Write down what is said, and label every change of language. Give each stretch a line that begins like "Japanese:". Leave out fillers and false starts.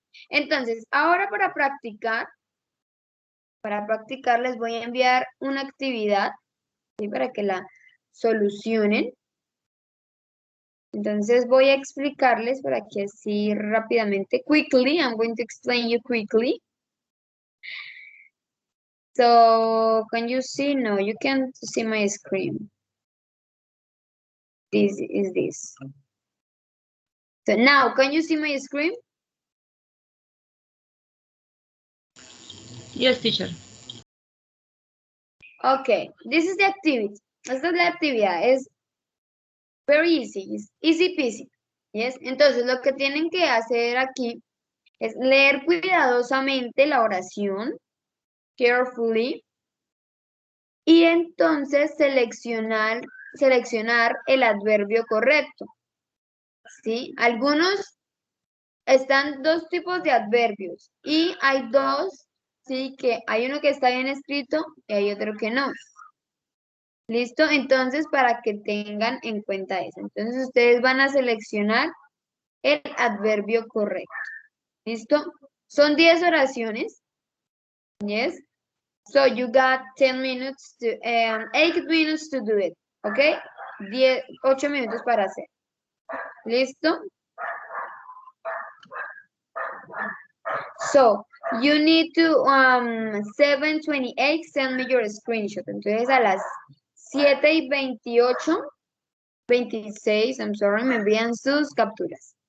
Spanish: Entonces, ahora para practicar les voy a enviar una actividad, ¿sí? Para que la solucionen. Entonces voy a explicarles por aquí así rápidamente.
English: Quickly, I'm going to explain you quickly. So, can you see? No, you can't see my screen. This is this. So now, can you see my screen? Yes, teacher. Okay, this is the activity.
Spanish: Esta es la actividad. Es
English: very easy. It's easy peasy. Yes.
Spanish: Entonces, lo que tienen que hacer aquí es leer cuidadosamente la oración, carefully, y entonces seleccionar el adverbio correcto. ¿Sí? Algunos están dos tipos de adverbios y hay dos, sí, que hay uno que está bien escrito y hay otro que no. ¿Listo? Entonces, para que tengan en cuenta eso. Entonces, ustedes van a seleccionar el adverbio correcto. ¿Listo? Son 10 oraciones. Yes.
English: So you got 10 minutes to, 8 minutes to do it. Okay?
Spanish: 8 minutos para hacer. ¿Listo?
English: So, you need to, 7:28, send me your screenshot.
Spanish: Entonces, a las 7:28, 26,
English: I'm sorry,
Spanish: me envían sus capturas.